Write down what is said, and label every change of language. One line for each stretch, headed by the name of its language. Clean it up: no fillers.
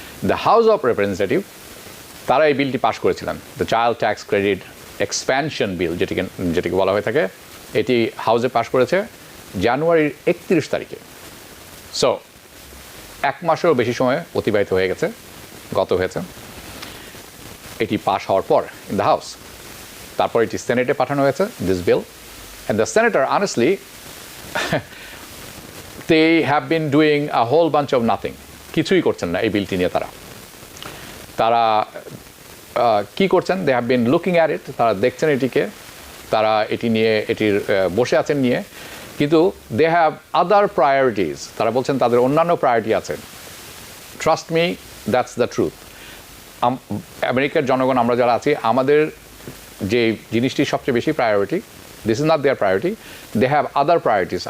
Bangla: The house of representative তারা এই বিলটি পাশ করেছিলেন, the child tax credit expansion বিল যেটিকে বলা হয়ে থাকে। এটি হাউসে পাশ করেছে জানুয়ারির 31 তারিখে। সো 1 মাসেরও বেশি সময় অতিবাহিত হয়ে গেছে, গত হয়েছে এটি পাশ হওয়ার পর
English: In the house.
Bangla: তারপর এটি সেনেটে পাঠানো হয়েছে,
English: This bill. And the senator, honestly, they have been doing a whole bunch of nothing.
Bangla: কিছুই করছেন না এই বিলটি নিয়ে। তারা কি করছেন?
English: They have been looking at it.
Bangla: তারা দেখছেন এটিকে, তারা এটি নিয়ে বসে আছেন নিয়ে, কিন্তু
English: they have other priorities.
Bangla: তারা বলছেন তাদের অন্যান্য প্রায়োরিটি আছে।
English: Trust me, that's the truth.
Bangla: আমেরিকার জনগণ আমরা যারা আছি, আমাদের যে জিনিসটি সবচেয়ে বেশি priority,
English: this is not their priority, they have other priorities.